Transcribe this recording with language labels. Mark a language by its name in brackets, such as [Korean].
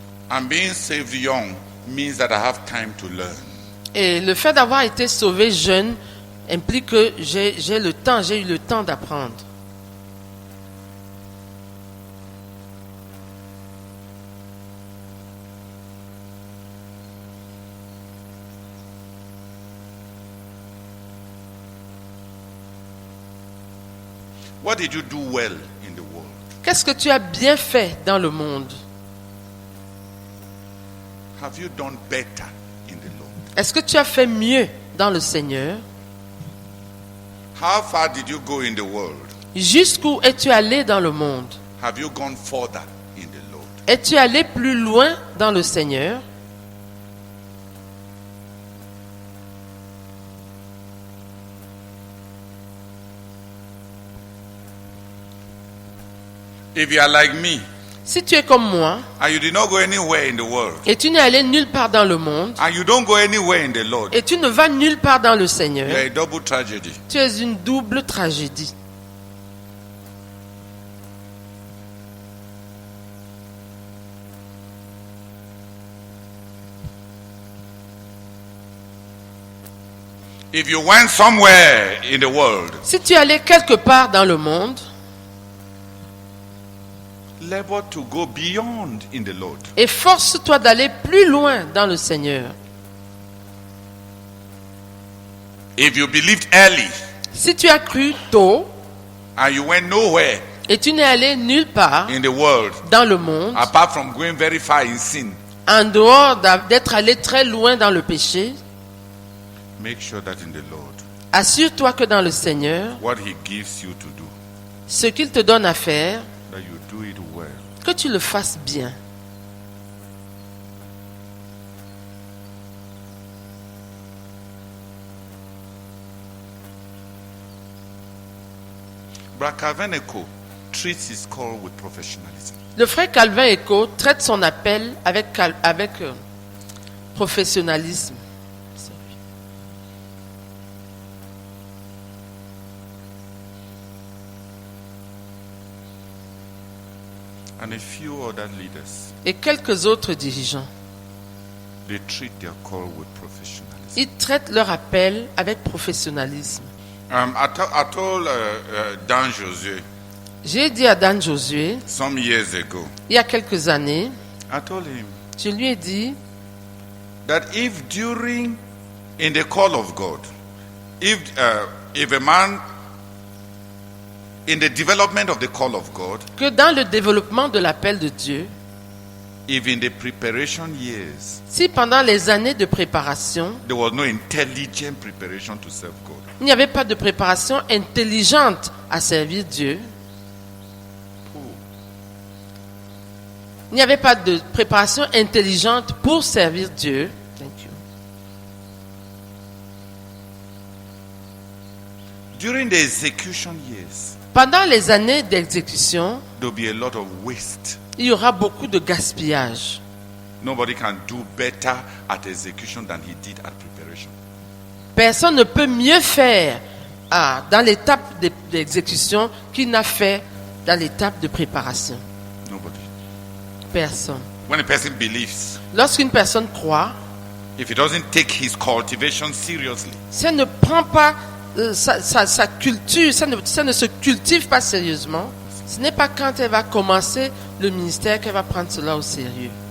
[English] And being saved young means that I have time to learn. [French] Et le fait d'avoir été sauvé jeune implique que j'ai eu le temps d'apprendre. [English] What did you do well in the world? [French] Qu'est-ce que tu as bien fait dans le monde? [English] Have you done better in the Lord? [French] Est-ce que tu as fait mieux dans le Seigneur? [English] How far did you go in the world? [French] Jusqu'où es-tu allé dans le monde? [English] Have you gone further in the Lord? [French] Es-tu allé plus loin dans le Seigneur? [English] If you are like me, [French] Si tu es comme moi [English] and you did not go anywhere in the world, [French] et tu n'es allé nulle part dans le monde [English] and you don't go anywhere in the Lord, [French] et tu ne vas nulle part dans le [English] you are [French] Seigneur, [English] a double tragedy. [French] tu es une double tragédie. [English] If you went somewhere in the world, [French] Si tu es allé quelque part dans le monde [English] labor to go beyond in the Lord. [French] et force-toi d'aller plus loin dans le Seigneur. [English] If you believed early [French] Si tu as cru tôt [English] and you went nowhere [French] et tu n'es allé nulle part [English] in the world [French] dans le monde, [English] apart from going very far in sin, [French] en dehors d'être allé très loin dans le péché, [English] make sure that in the Lord, [French] assure-toi que dans le Seigneur, [English] what He gives you to do, [French] ce qu'il te donne à faire, [English] that you do it well. [French] que tu le fasses bien. [English] Brother Calvin Echo treats his call with professionalism. [French] Le frère Calvin Echo traite son appel avec professionnalisme. [English] And a few other leaders, [French] Et quelques autres dirigeants. [English] they treat their call with professionalism. [French] Ils traitent leur appel avec professionnalisme. [English] I told Dan Josué [French] J'ai dit à Dan Josué, [English] some years ago, [French] il y a quelques années, [English] I told him [French] je lui ai dit, [English] that if during in the call of God, if a man in the development of the call of God, [French] que dans le développement de l'appel de Dieu, [English] if in the preparation years [French] si pendant les années de préparation, [English] there was no intelligent preparation to serve God, [French] il n'y avait pas de préparation intelligente à servir Dieu, Il n'y avait pas de préparation intelligente pour servir Dieu. [English] Thank you. During the execution years, [French] Pendant les années d'exécution, [English] there'll be a lot of waste. [French] il y aura beaucoup de gaspillage. [English] Nobody can do better at execution than he did at preparation. [French] Personne ne peut mieux faire dans l'étape d'exécution qu'il n'a fait dans l'étape de préparation. [English] Nobody. [French] Personne. [English] When a person believes, [French] Lorsqu'une personne croit, [English] if he doesn't take his cultivation seriously, [French] si elle ne prend pas sa culture, ça ne se cultive pas sérieusement, ce n'est pas quand elle va commencer le ministère qu'elle va prendre cela au sérieux.